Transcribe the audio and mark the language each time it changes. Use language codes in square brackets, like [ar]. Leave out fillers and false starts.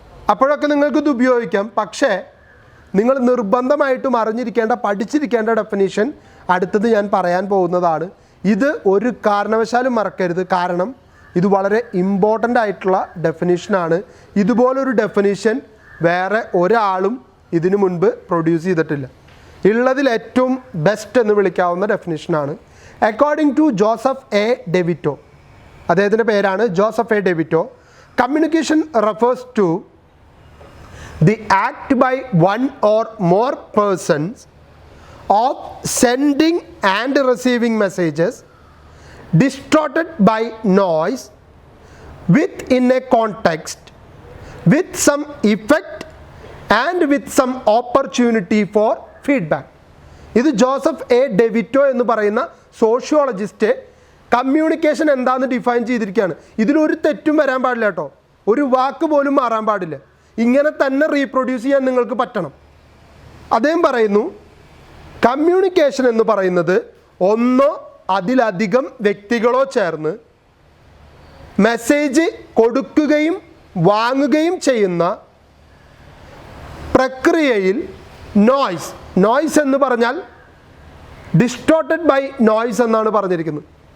[ml] അപ്പോഴൊക്കെ നിങ്ങൾക്കിത് ഉപയോഗിക്കാം. പക്ഷേ നിങ്ങൾ നിർബന്ധമായിട്ടും അറിഞ്ഞിരിക്കേണ്ട, പഠിച്ചിരിക്കേണ്ട ഡെഫിനേഷൻ അടുത്തത് ഞാൻ പറയാൻ പോകുന്നതാണ്. ഇത് ഒരു കാരണവശാലും മറക്കരുത്. കാരണം ഇത് വളരെ ഇമ്പോർട്ടൻ്റ് ആയിട്ടുള്ള ഡെഫിനേഷനാണ്. ഇതുപോലൊരു ഡെഫിനേഷൻ വേറെ ഒരാളും ഇതിനു മുൻപ് പ്രൊഡ്യൂസ് ചെയ്തിട്ടില്ല. ഉള്ളതിൽ ഏറ്റവും ബെസ്റ്റ് എന്ന് വിളിക്കാവുന്ന ഡെഫിനേഷനാണ്. [en] according to Joseph A DeVito, [ml] അദ്ദേഹത്തിൻ്റെ പേരാണ് [en] Joseph A DeVito, communication refers to the act by one or more persons of sending and receiving messages distorted by noise within a context with some effect and with some opportunity for feedback. [ml] ഇത് Joseph A DeVito എന്ന് പറയുന്ന sociologist communication എന്താണെന്ന് define ചെയ്തിരിക്കുകയാണ്. ഇതിലൊരു തെറ്റും വരാൻ പാടില്ല കേട്ടോ, ഒരു വാക്ക് പോലും മാറാൻ പാടില്ല. ഇങ്ങനെ തന്നെ റീപ്രൊഡ്യൂസ് ചെയ്യാൻ നിങ്ങൾക്ക് പറ്റണം. അദ്ദേഹം പറയുന്നു കമ്മ്യൂണിക്കേഷൻ എന്ന് പറയുന്നത് ഒന്നോ അതിലധികം വ്യക്തികളോ ചേർന്ന് മെസ്സേജ് കൊടുക്കുകയും വാങ്ങുകയും ചെയ്യുന്ന പ്രക്രിയയിൽ നോയ്സ് എന്ന് പറഞ്ഞാൽ [en] distorted by noise [ml] എന്നാണ് പറഞ്ഞിരിക്കുന്നത്.